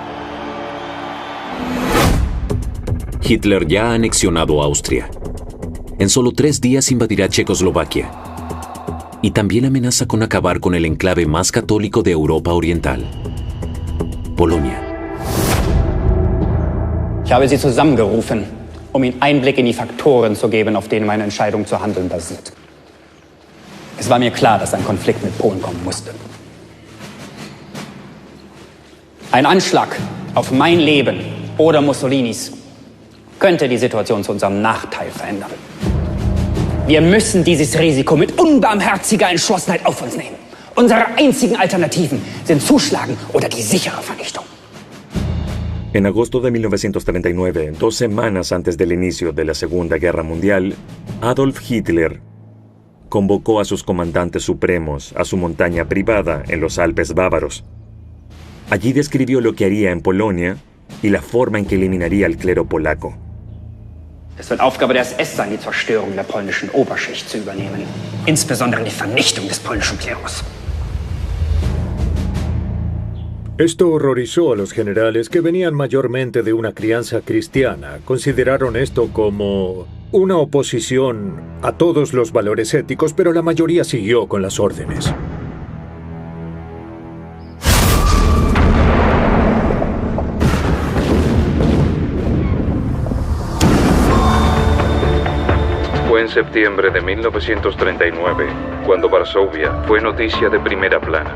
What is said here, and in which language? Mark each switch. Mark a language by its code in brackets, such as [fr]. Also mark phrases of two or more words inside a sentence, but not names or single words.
[es] Hitler ya ha anexionado Austria. En solo 3 días invadirá Checoslovaquia. Y también amenaza con acabar con el enclave más católico de Europa Oriental, Polonia. [de] Ich habe Sie zusammengerufen, Ihnen Einblick in die Faktoren zu geben, auf denen meine Entscheidung zu handeln basiert. Es war mir klar, dass ein Konflikt mit Polen kommen musste. Ein Anschlag auf mein Leben oder Mussolinis könnte die Situation zu unserem Nachteil verändern. Wir müssen dieses Risiko mit unbarmherziger Entschlossenheit auf uns nehmen. Unsere einzigen Alternativen sind Zuschlagen oder die sichere Vernichtung. [es] En agosto de 1939, 2 semanas antes del inicio de la Segunda Guerra Mundial, Adolf Hitler convocó a sus comandantes supremos a su montaña privada en los Alpes bávaros. Allí describió lo que haría en Polonia y la forma en que eliminaría al clero polaco. [de] Es wird Aufgabe der SS sein, die Zerstörung der polnischen Oberschicht zu übernehmen. Insbesondere die Vernichtung des polnischen Klerus. [es] Esto horrorizó a los generales que venían mayormente de una crianza cristiana. Consideraron esto como una oposición a todos los valores éticos, pero la mayoría siguió con las órdenes. Fue en septiembre de 1939, cuando Varsovia fue noticia de primera plana.